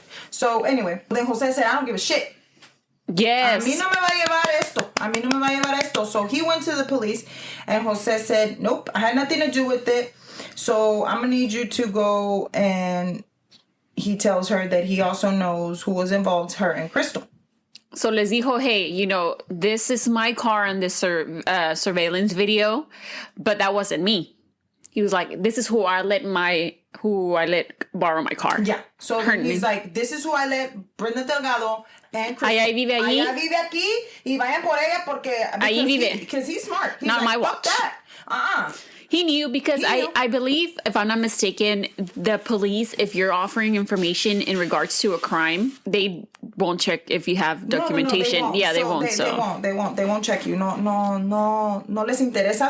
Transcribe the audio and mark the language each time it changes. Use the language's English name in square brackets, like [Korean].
[English] So anyway, then Jose said, I don't give a shit. Yes. [Spanish] A mí no me va a llevar esto. [English] So he went to the police, and Jose said, nope, I had nothing to do with it. So I'm going to need you to go. And he tells her that he also knows who was involved, her and Crystal. So [Spanish] les dijo, [English] hey, this is my car on this surveillance video, but that wasn't me. He was like, this is who I let borrow my car. Yeah. So he's like, this is who I let Brenda Delgado and Crystal. [Spanish] Allá vive allí. Allá vive aquí y vayan por ella ahí vive. [English] Because he's smart. He's not like, my fuck watch. That. He knew because I believe, if I'm not mistaken, the police, if you're offering information in regards to a crime, they won't check if you have documentation. No, they won't. They won't check you. [Spanish] No les interesa.